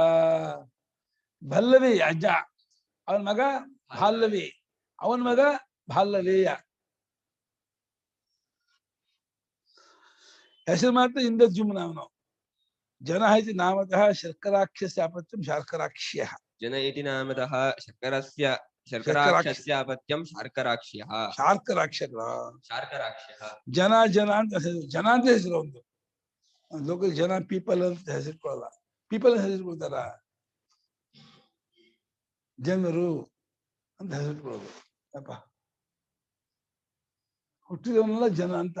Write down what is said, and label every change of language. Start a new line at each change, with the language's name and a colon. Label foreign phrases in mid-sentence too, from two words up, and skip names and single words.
Kannada: ಭಲ್ಲವಿ ಅಜ್ಜ, ಅವನ ಮಗ ಭಾಲ್ಲವಿ, ಅವನ ಮಗ ಭಾಲ್ಲವೇಯ. ಹೆಸರು ಮಾತ್ರ ಇಂದ್ರದ್ಯುಮ್ನ ಅವನು.
Sanskrit: ಜನ ಇತಿ ನಾಮತಃ ಶರ್ಕರಾಕ್ಷಸ್ಯ ಅಪತ್ಯಂ ಶಾರ್ಕರಾಕ್ಷ್ಯಃ. जन इति नामतः शर्कराक्षस्यापत्यं शार्कराक्ष्यः. शार्कराक्ष्यः
Kannada: ಜನ ಅಂತ ಹೆಸರು. ಜನ ಅಂತ ಹೆಸರು ಒಂದು. ಲೋಕಲ್ ಜನ ಪೀಪಲ್ ಅಂತ ಹೆಸರುಕೊಳ್ಳಲ್ಲ. ಪೀಪಲ್ ಅಂತ ಹೆಸರುಕೊಳ್ತಾರ, ಜನರು ಅಂತ ಹೆಸರುಕೊಳ್ಳೋದು. ಅಪ್ಪ ಹುಟ್ಟಿದವನ್ನೆಲ್ಲ ಜನ ಅಂತ.